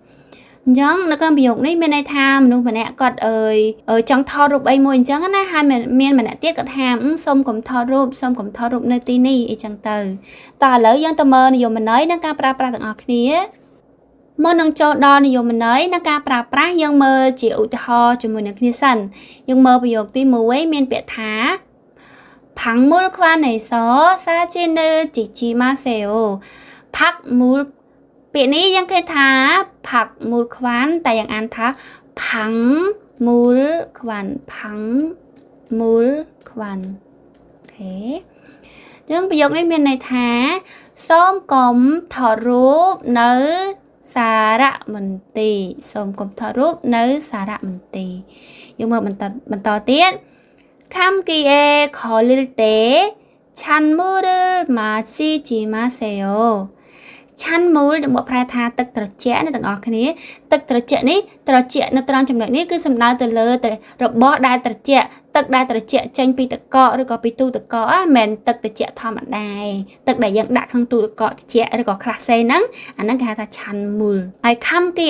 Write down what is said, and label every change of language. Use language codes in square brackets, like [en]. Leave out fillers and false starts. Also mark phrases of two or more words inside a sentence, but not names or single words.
[km] អញ្ចឹងនៅក្នុងប្រយោគនេះមានន័យថាមនុស្សម្នាក់គាត់ចង់ថតរូបអីមួយអញ្ចឹងណាហើយមានម្នាក់ទៀតគាត់ថាសូមកុំថតរូបនៅទីនេះអីចឹងទៅតើឥឡូវយើងទៅមើលនិយមន័យនិងការប្រើប្រាស់ទាំងអស់គ្នាមុននឹងចូលដល់និយមន័យនិងការប្រើប្រាស់យើងមើលជាឧទាហរណ៍ជាមួយនឹងគ្នាសិនយើងមើលប្រយោគទី1មានពាក្យថា [ko] 박물관에서 사진을 찍지 마세요. [km] 박물 ពាក្យនេះយើងឃើញថាផាក់មូលខ្វាន់តែយើងអានថាផាំងមូលខ្វាន់អូខេ យើងប្រយោគនេះមានន័យថាសូមកុំថតរូបនៅសារមន្ទីរយើងមើលបន្តទៀត [ko] 감기에 걸릴 때 찬물을 마시지 마세요. [km] ឆាន់មូលដែលមកប្រែថាទឹកត្រជាក់នេះទាំងអស់គ្នាទឹកត្រជាក់នេះត្រជាក់នៅត្រង់ចំណុចនេះគឺសំដៅទៅលើរបស់ដែលត្រជាក់ទឹកដែលត្រជាក់ចេញពីទឹកកកឬក៏ពីទូ ទឹកកកមិនមែនទឹកត្រជាក់ធម្មតាទឹកដែលយើងដាក់ក្នុងទូទឹកកកត្រជាក់ឬក៏ក្រាស់សេហ្នឹងអាហ្នឹងគេហៅថាឆាន់មូលហើយខំគី